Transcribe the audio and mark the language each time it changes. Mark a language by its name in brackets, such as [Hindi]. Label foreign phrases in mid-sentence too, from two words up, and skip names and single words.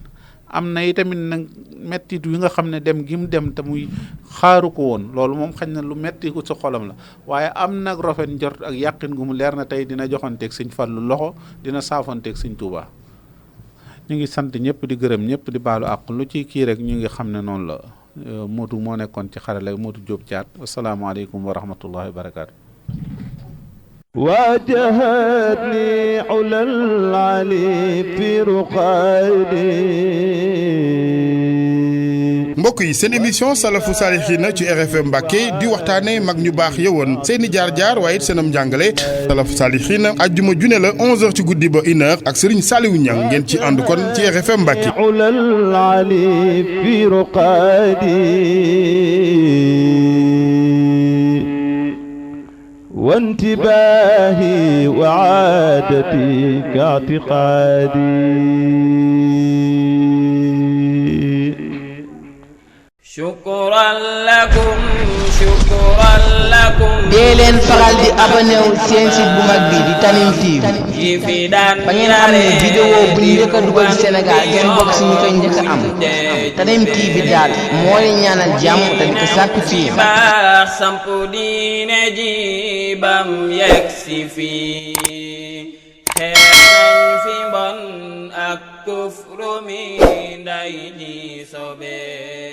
[Wolof] am na itamit nag mettit wi nga xam ne dem gi mu dem te muy xaaru ko woon loolu moom xañ na lu metti ko sa xolam la waaye am nag rafet njort ak yàqin gu mu leer na tey dina joxanteeg sëñ Fallu loxo dina saafanteeg sëñ Touba. ñu ngi sant ñëpp di gërëm ñëpp di baalu àq lu ci kii rek ñu ngi xam ne noonu la Modou moo nekkoon ci xarala Modou Diop Thiat [Arabic] السلام عليكم ورحمة الله وبركاته. واجهتني علا العلي في رقادي. [Wolof] mbokk yi seen émission salafu saalixiina ci RFM Mbacké di waxtaane mag ñu baax yëwoon seeni jaar-jaar waaye it seenam njàngale salafu saalixiina ajjuma june la 11h ci guddi ba 1h ak Serigne Saliou Niang ngeen ci ànd kon ci RFM Mbacké. [Arabic] وانتباهي وعادتي كاعتقادي. شكرا لكم [Wolof] dee leen faral di abonné wu seen site bu mag bi di Tanime TV ba ngeen xam ne vidéo bu ñu njëkk a dugal ci Sénégal ngeen bokk ci ñu koy njëkk a am Tanime TV daal moo leen ñaanal jàmm te di ko sàkku ci yéen. baax sampu diine ji bam yegsi fii xeex nañ fi mbon ak kufru mi nday di sobe